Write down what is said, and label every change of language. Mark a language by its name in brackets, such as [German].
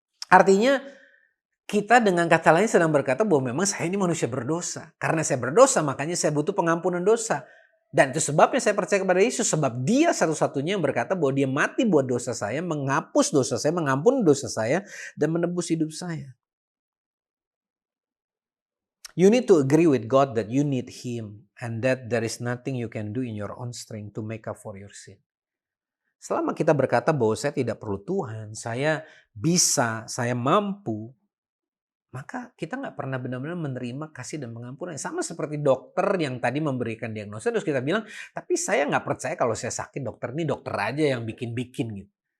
[Indonesian] Artinya kita dengan kata lain sedang berkata bahwa memang saya ini manusia berdosa. Karena saya berdosa makanya saya butuh pengampunan dosa. Dan itu sebabnya saya percaya kepada Yesus. Sebab dia satu-satunya yang berkata bahwa dia mati buat dosa saya, menghapus dosa saya, mengampuni dosa saya, dan menebus hidup saya. [English] You need to agree with God that you need Him and that there is nothing you can do in your own strength to make up for your sin. [Indonesian] Selama kita berkata bahwa saya tidak perlu Tuhan, saya bisa, saya mampu, maka kita nggak pernah benar-benar menerima kasih dan pengampunan. Sama seperti dokter yang tadi memberikan diagnosa, terus kita bilang, tapi saya nggak percaya kalau saya sakit, dokter ini dokter aja yang bikin-bikin gitu.